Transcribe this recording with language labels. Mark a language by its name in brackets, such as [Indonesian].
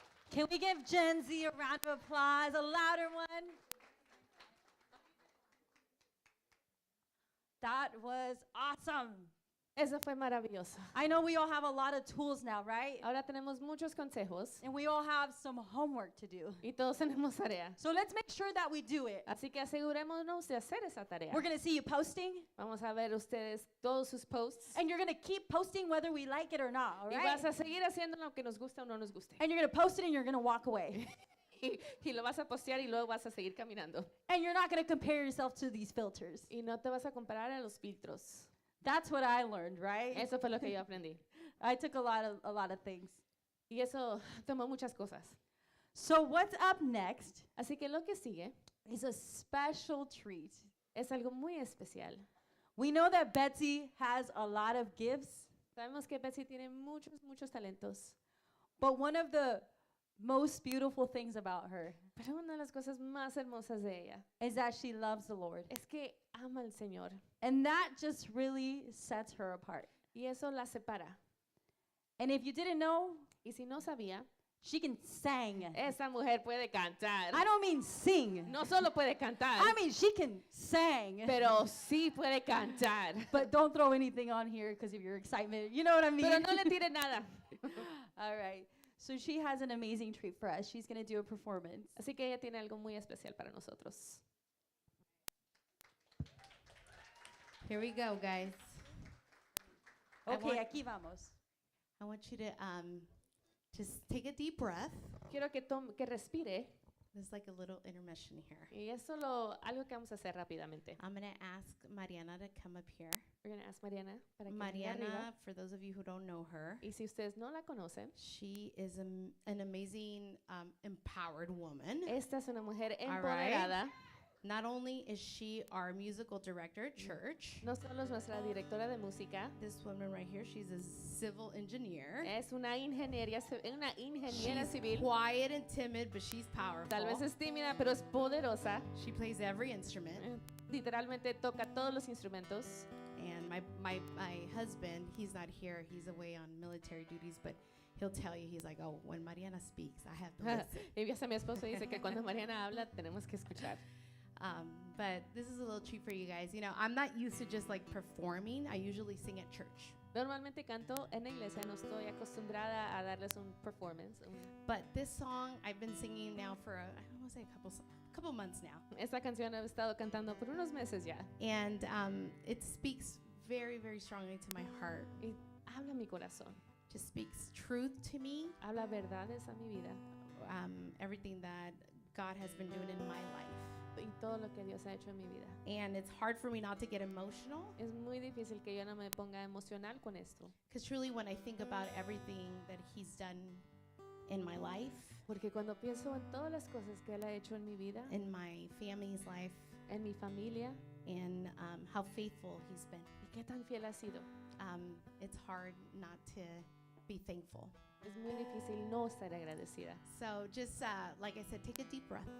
[English] Can we give Gen Z a round of applause, a louder one? That was awesome. [Spanish] Eso fue maravilloso. [English] I know we all have a lot of tools now, right? [Spanish] Ahora tenemos muchos consejos [English] And we all have some homework to do. [Spanish] y todos tenemos tarea. [English] So let's make sure that we do it. [Spanish] Así que asegurémonos de hacer esa tarea. [English] We're going to see you posting, [Spanish] Vamos a ver ustedes todos sus posts [English] and you're going to keep posting whether we like it or not, all [Spanish] y [English] right? [Spanish] vas a seguir haciendo lo que nos gusta o no nos guste. [English] And you're going to post it and you're going to walk away. [Spanish] Y lo vas a postear y luego vas a seguir caminando. [English] And you're not going to compare yourself to these filters. [Spanish] Y no te vas a comparar a los filtros. [English] That's what I learned, right? [Spanish] Eso fue lo que yo aprendí. [English] I took a lot of things. [Spanish] Y eso tomó muchas cosas. [English] So what's up next [Spanish] Así que lo que sigue [English] is a special treat. [Spanish] es algo muy especial. [English] We know that Betsy has a lot of gifts, [Spanish] Sabemos que Betsy tiene muchos talentos. [English] but one of the most beautiful things about her [Spanish] Pero una de las cosas más hermosas de ella [English] is that she loves the Lord. [Spanish] es que ama al Señor. [English] And that just really sets her apart. [Spanish] Y eso la separa. [English] And if you didn't know, [Spanish] Y si no sabía, [English] she can sing. [Spanish] esa mujer puede cantar. [English] I don't mean sing. [Spanish] No solo puede cantar, [English] I mean she can sing. [Spanish] pero sí puede cantar. [English] But don't throw anything on here because of your excitement. You know what I mean? [Spanish] Pero no le tire nada. [English] All right. So she has an amazing treat for us. She's going to do a performance. [Spanish] Así que ella tiene algo muy especial para nosotros. [English] Here we go, guys. I Okay, want- [Spanish] aquí vamos. [English] I want you to just take a deep breath. [Spanish] Quiero que respire. [English] There's like a little intermission here. [Spanish] Y es algo que vamos a hacer rápidamente. [English] I'm going to ask Mariana to come up here. We're going to ask Mariana [Spanish] para que venga arriba. [English] Mariana, for those of you who don't know her, [Spanish] Y si ustedes no la conocen, [English] she is an amazing, empowered woman. [Spanish] esta es una mujer [English] All right. [Spanish] empoderada. [English] Not only is she our musical director at church, [Spanish] No solo es nuestra directora de música, [English] this woman right here, she's a civil engineer. [Spanish] es una ingeniera [English] She's [Spanish] civil. [English] quiet and timid, but she's powerful. [Spanish] Tal vez es tímida, pero es poderosa. [English] She plays every instrument. [Spanish] Literalmente toca todos los instrumentos. [English] And my husband, he's not here. He's away on military duties, but he'll tell you, he's like, oh, when Mariana speaks, I have to listen. [Spanish] Y ya mi esposo dice que cuando Mariana habla tenemos que escuchar. [English] But this is a little treat for you guys. You know, I'm not used to just like performing. I usually sing at church. [Spanish] Normalmente canto en la iglesia, no estoy acostumbrada a darles un performance. [English] But this song I've been singing now for I want to say a couple months now. [Spanish] Esta canción he estado cantando por unos meses ya. [English] And it speaks very, very strongly to my heart. [Spanish] Y habla mi corazón. [English] Just speaks truth to me. [Spanish] Habla verdades a mi vida. [English] Everything that God has been doing in my life. [Spanish] Y todo lo que Dios ha hecho en mi vida. [English] And it's hard for me not to get emotional. [Spanish] Es muy difícil que yo no me ponga emocional con esto. [English] Because truly when I think about everything that He's done in my life, [Spanish] Porque cuando pienso en todas las cosas que Él ha hecho en mi vida, [English] in my family's life, [Spanish] en mi familia, [English] and how faithful He's been, [Spanish] y qué tan fiel ha sido, [English] it's hard not to be thankful. [Spanish] es muy difícil no estar agradecida. [English] So just like I said, take a deep breath